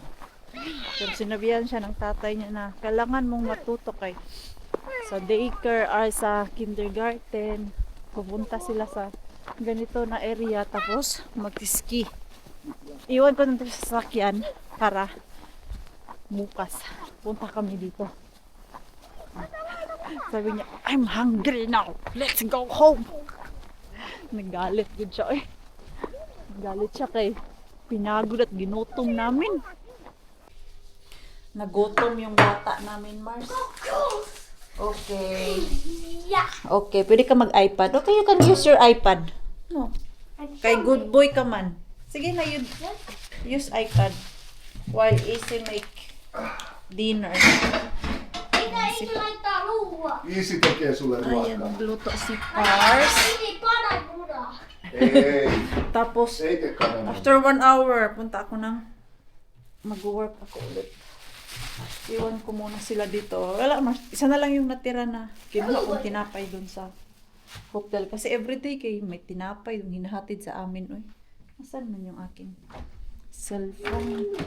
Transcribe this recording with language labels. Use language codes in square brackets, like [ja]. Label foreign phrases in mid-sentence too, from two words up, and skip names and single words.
[tl] Pero sinabihan siya ng tatay niya na kailangan mong matuto kay sa daycare or sa kindergarten. Pupunta sila sa ganito na area tapos mag-ski. Iwan ko nandun sa sasakyan para bukas punta kami dito. Sabi niya, [en] I'm hungry now. Let's go home. [tl] Nagalit din siya eh. Nagalit siya kay pinagod at ginutom namin. Nagutom yung bata namin, Mars. [en] Okay. Yeah. [tl] Okay, pwede ka mag-iPad. [en] Okay, you can use your iPad. [tl] No. Kay [en] good boy [tl] ka man. Sige na, [en] use iPad while Easy make dinner. [fi] Mitä Isi laittaa ruoaa? Iisi tekee sulle [tl] Ayan, [fi] ruokaa. [tl] nagluto si Pars. [fi] Isi kananmunaa. Ei, [tl] Tapos, [fi] ei tee kananmunaa. [en] after 1 hour, [tl] punta ako ng mag-work ako ulit. Iwan ko muna sila dito. Wala, isa na lang yung natira na kinuha kong tinapay doon sa hotel. Kasi everyday kay may tinapay yung hinahatid sa amin. Uy, asan man yung aking cellphone?